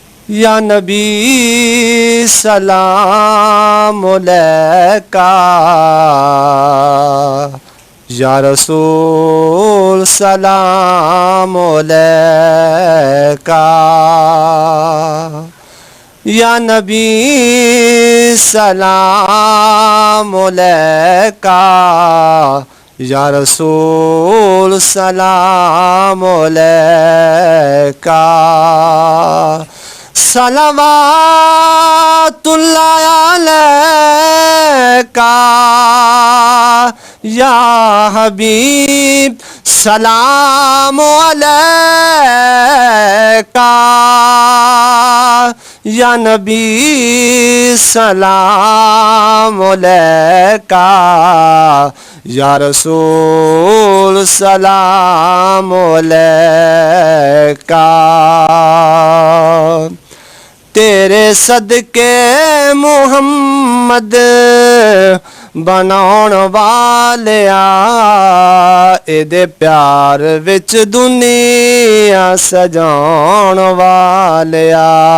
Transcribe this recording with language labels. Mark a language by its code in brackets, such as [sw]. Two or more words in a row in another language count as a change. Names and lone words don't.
[ar] يا نبي سلام عليك، يا رسول سلام عليك, يا نبي سلام عليك، يا رسول سلام عليك. صلوات الله عليك يا حبيب، سلام عليك يا نبي, سلام عليك، يا رسول سلام عليك. [pa] تیرے صدقے محمد بناؤن والیا، ایہدے پیار وچ دنیا سجاؤن والیا.